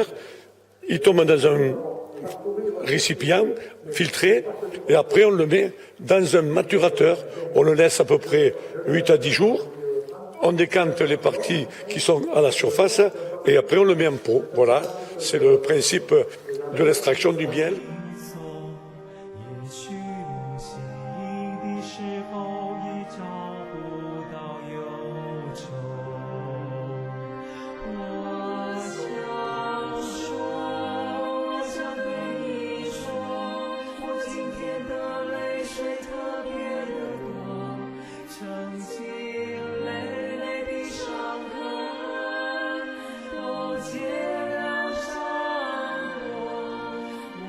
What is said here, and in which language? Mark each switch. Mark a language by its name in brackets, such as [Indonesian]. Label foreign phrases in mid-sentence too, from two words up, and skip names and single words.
[French] Il tombe dans un récipient filtré et après on le met dans un maturateur. On le laisse à peu près 8 à 10 jours. On décante les parties qui sont à la surface et après on le met en pot. Voilà, c'est le principe de l'extraction du miel. [Chinese] 也许梦醒的时候已找不到忧愁。我想说，我想对你说，我今天的泪水特别的多，曾经累累的伤痕都结了伤疤。